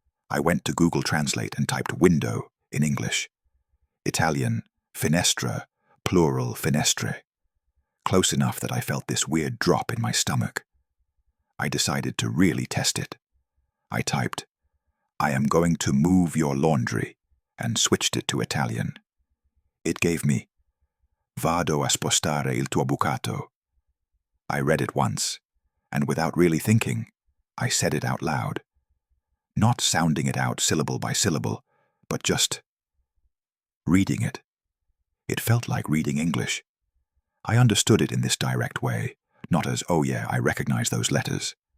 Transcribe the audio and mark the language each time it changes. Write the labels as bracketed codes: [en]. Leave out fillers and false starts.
[en] I went to Google Translate and typed window in English. Italian, finestra, plural finestre. Close enough that I felt this weird drop in my stomach. I decided to really test it. I typed, "I am going to move your laundry," and switched it to Italian. It gave me, [it] "Vado a spostare il tuo bucato." [en] I read it once, and without really thinking, I said it out loud. Not sounding it out syllable by syllable, but just reading it. It felt like reading English. I understood it in this direct way, not as, "Oh yeah, I recognize those letters."